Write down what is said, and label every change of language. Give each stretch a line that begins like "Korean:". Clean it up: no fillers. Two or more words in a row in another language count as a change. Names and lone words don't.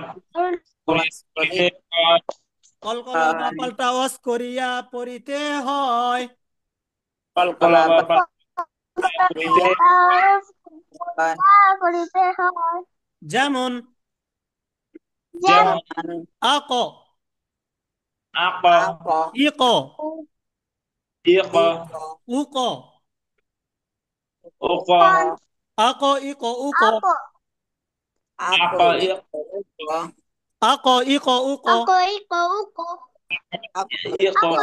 Bangla: কলকলা বা পাল্টা ওয়াজ করিয়া পড়িতে হয় কলকলা বা যেমন যেমন আক আক ইক ইক উক উক আক ইক উক আক ইক আক ইক উক ইক